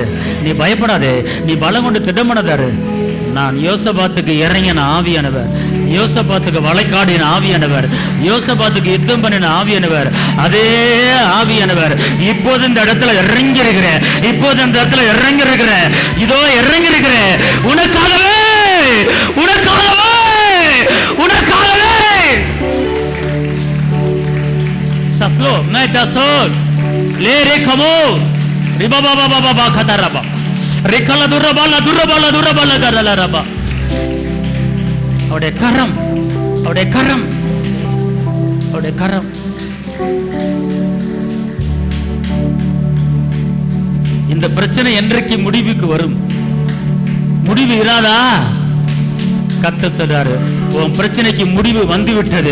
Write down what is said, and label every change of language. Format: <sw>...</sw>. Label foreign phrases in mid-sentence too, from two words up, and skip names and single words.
<ta>நீ பயப்படாதே, நீ பலங்கொண்டு திடமனதாரு. நான் யோசபாத்துக்கு இறங்கின ஆவியானவர், யோசபாத்துக்கு வளைக்காடின ஆவியானவர், யோசபாத்துக்கு யுத்தம் பண்ணின ஆவியானவர், அதே ஆவியானவர் இப்போது இந்த இடத்துல இறங்கி இருக்கிற, இப்போது இந்த இடத்துல இறங்கி இருக்கிற, இதோ இறங்கி இருக்கிற உனக்காகவே, உனக்காகவே, உனக்காகவே. सफलो मैं दसोल ले रे खमो रिबा बाबा बाबा बा खता रबा रिकला दुरबा ला दुरबा ला दुरबा ला गरला रबा. அவருடைய கரம், அவருடைய கரம், அவருடைய கரம். இந்த பிரச்சனை என்றைக்கு முடிவுக்கு வரும்? முடிவு இராதா? கர்த்தர் சொல்றாரு, உன் பிரச்சனைக்கு முடிவு வந்து விட்டது.</ta>